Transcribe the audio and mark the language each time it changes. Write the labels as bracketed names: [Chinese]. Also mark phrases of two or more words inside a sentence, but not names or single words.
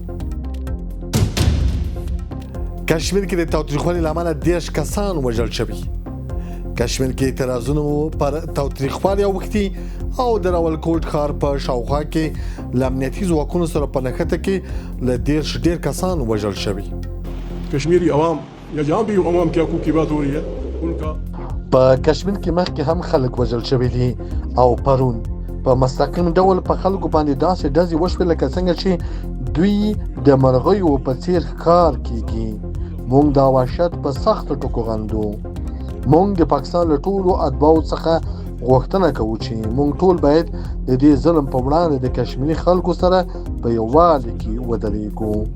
[Pashto] کشمیر کې د تاوتریخوالي له امله 10 کسان وژل شوي. کشمیر کې اعتراضونو پر تاوتریخوالي اوښتي او د راولکوټ ښار په شاوخوا کې له امنیتي ځواکونو سره په نښته کې له 10 ډېر کسان وژل شوي. [Urdu] کشمیری عوام یا جہاں بھی عوام کے حقوق کی بات ہو رہی ہے ان کا [Pashto] په کشمیر کې مخکې هم خلک وژل شوي دي او پرون په مستقیم ډول په خلکو باندې داسې ډزې وشوې لکه څنګه چې دوی د مرغیو په څیر ښکار کیږي. مونږ دا وحشت په سختو ټکو غندو. مونږ د پاکستان له ټولو اتباعو څخه غوښتنه کوو چې مونږ ټول باید د دې ظلم په وړاندې د کشمیري خلکو سره په یووالي کې ودرېږو.